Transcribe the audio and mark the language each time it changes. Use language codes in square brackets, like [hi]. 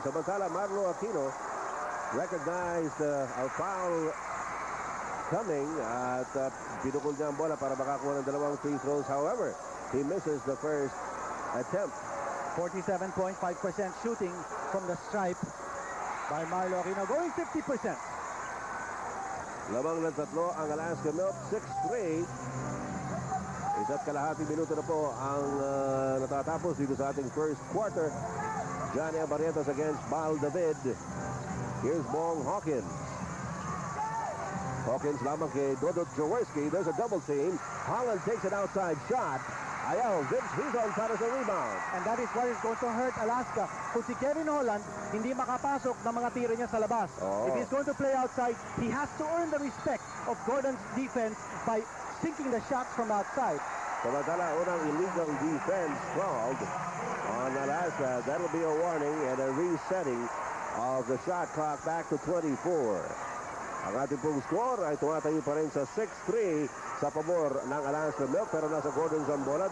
[tl] Samantala, Marlo Aquino [en] recognized a foul coming [tl] at pinukul niya ang bola para makakuha ng dalawang free throws. [en] However, he misses the first attempt. 47.5% shooting from the stripe by Marlo Aquino, going 50%. [tl] Lamang ng tatlo ang Alaska Milk, 6-3. Isa't kalahating minuto na po ang natatapos dito sa ating first quarter. [en] Johnny Abarientos against Valdavid. Here's Bong Hawkins. Hawkins [tl] lamang kay [en] Dodot Jaworski. There's a double team. Holland takes an outside shot. [tl] Ayaw, Vince Hizon para sa rebound. [en] And that is what is going to hurt Alaska. [tl] Kung si Kevin Holland hindi makapasok ng mga tira niya sa labas. [en] If he's going to play outside, he has to earn the respect of Gordon's defense by sinking the shots from outside. [tl] Samantala, unang [en] illegal defense called on Alaska. That'll be a warning and a resetting of the shot clock back to 24. [tl] Ang ating pong score ay tumatayo pa rin sa 6-3 sa pabor ng Alaska Milk, pero nasa Gordon's ang bola.